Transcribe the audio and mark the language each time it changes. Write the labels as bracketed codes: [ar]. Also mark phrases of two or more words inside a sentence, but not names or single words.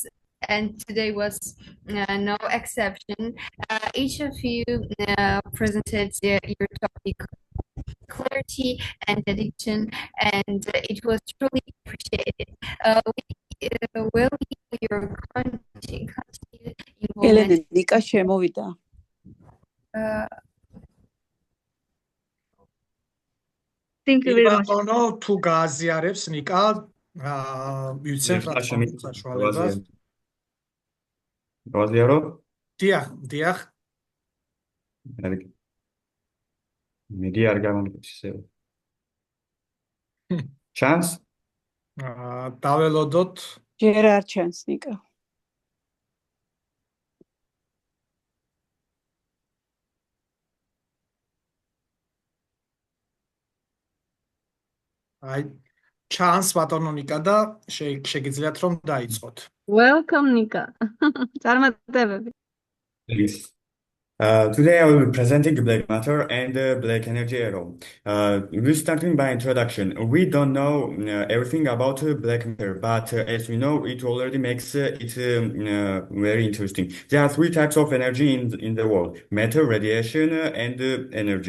[en] And today was no exception. Each of you presented your topic clarity and dedication, and it was truly appreciated. We will need your continued [ka] ელენე [en] involvement. [ka] ნიკა შემოვიდა. [en] Thank you very much. [ka] ბატონო, თუ გააზიარებს ნიკა, მივცემთ რა თქმა უნდა საშუალებას. გავაზიარო? დიახ. მიდი არ გამომდის ისე. ჩანს? დაველოდოთ. ჯერ არ ჩანს ნიკა. აი, ჩანს ბატონო ნიკა და შეგიძლიათ რომ დაიწყოთ. [en] Welcome, Nika. წარმატებები. Please. Today I will be presenting black matter and black energy arrow. We're starting by introduction. We don't know everything about black matter, but as we know, it already makes it very interesting. There are three types of energy in the world: matter, radiation, and energy.